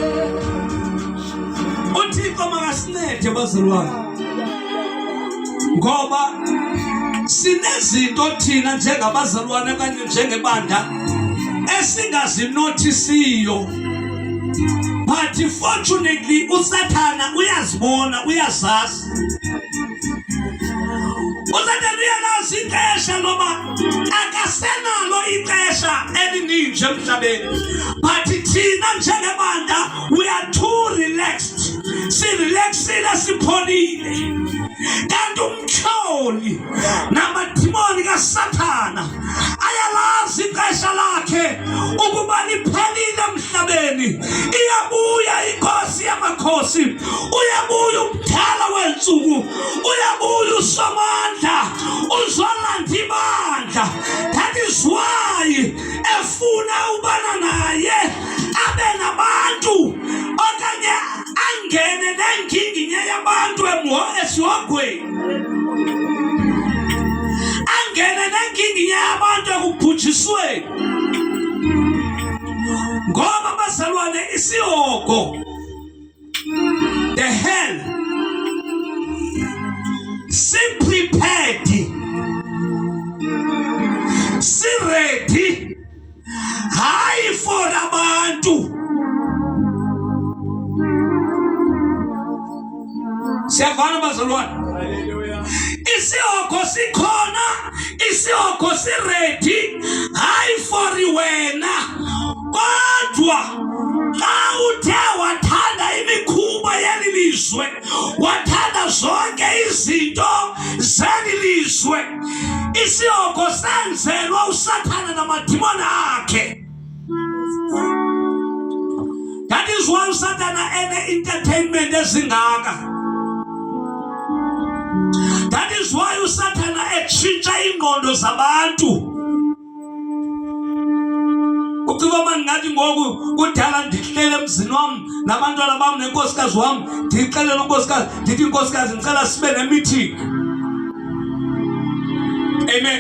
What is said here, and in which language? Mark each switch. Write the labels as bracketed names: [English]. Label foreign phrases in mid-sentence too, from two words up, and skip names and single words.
[Xhosa] uThixo makasincede bazalwane, ngoba sinezinto thina njengabazalwane kanye njengebandla esingazinothisiyo, but fortunately uSathana uyazibona, uyazazi. uSathana uyalazi ixesha loba akasenalo ixesha elininji emhlabeni, but thina njengebandla [English] we are too relaxed. [Xhosa] Sirelaxile, sipholile. Kanti umtyholi namadimoni kaSathana ayalazi ixesha lakhe ukuba liphelile emhlabeni. Iyabuya inkosi yamakhosi, uyabuya umdala wentsuku, uyabuya uSomandla uzolanda ibandla. [English] That is why [Xhosa] efuna ubana naye abe nabantu okanye angene nenginginya yabantu esihogweni, angene nenginginya yabantu ekubhujisweni. Ngoba bazalwane isihogo, [English] the hell, [Xhosa] si-prepared, si-ready, hayi for abantu. Siyavana bazalwane? Hallelujah. Isihogo sikhona, isihogo si-ready, hayi for wena. Kodwa xa uthe wathanda imikhuba yeli lizwe, wathanda zonke izinto zeli lizwe, isihogo senzelwa uSathana namadimoni akhe. [English] That is why [Xhosa] uSathana ene-entertainment ezingaka. [English] That is why [Xhosa] uSathana etshintsha ingqondo zabantu. Ukuba mangathi ngoku kudala ndihlele emzini wami nabantwana bami nenkosikazi wami ndixelela unkosikazi ndithi inkosikazi ngicela sibe ne-meeting. Amen.